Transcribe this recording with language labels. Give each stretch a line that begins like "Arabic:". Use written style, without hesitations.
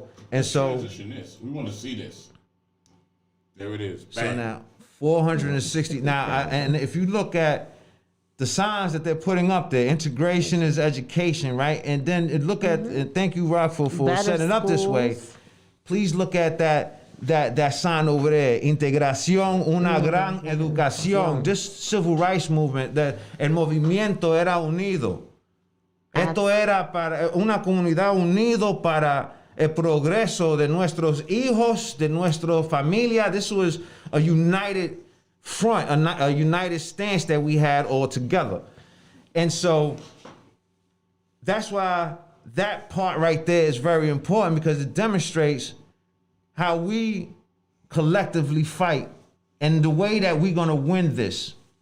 English: Let's transition this. We want to see this. There it is. Bang. So now 460. Now, and if you look at the signs that they're putting up there, integration is education, right? And then look at, and thank you, Rock, for Better setting it up this way. schools. Please look at that sign over there.
Spanish: Integración, una gran educación.
English: This civil rights movement,
Spanish: el movimiento era unido. Esto era para una comunidad unido para el progreso de nuestros hijos, de nuestra familia.
English: This was a united front, a united stance that we had all together. And so that's why that part right there is very important, because it demonstrates how we collectively fight and the way that we're going to win this.